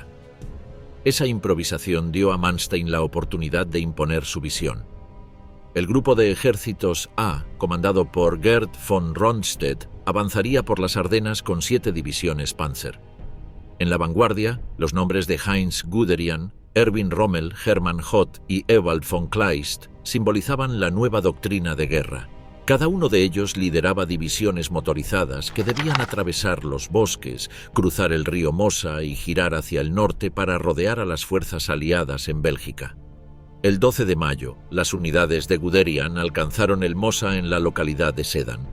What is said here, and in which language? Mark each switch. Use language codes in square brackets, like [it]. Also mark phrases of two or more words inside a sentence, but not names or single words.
[es] Esa improvisación dio a Manstein la oportunidad de imponer su visión. El grupo de ejércitos A, comandado por Gerd von Rundstedt, avanzaría por las Ardenas con 7 divisiones Panzer. En la vanguardia, los nombres de Heinz Guderian, Erwin Rommel, Hermann Hoth y Ewald von Kleist simbolizaban la nueva doctrina de guerra. Cada uno de ellos lideraba divisiones motorizadas que debían atravesar los bosques, cruzar el río Mosa y girar hacia el norte para rodear a las fuerzas aliadas en Bélgica. El 12 de mayo, las unidades de Guderian alcanzaron el Mosa en la localidad de Sedan.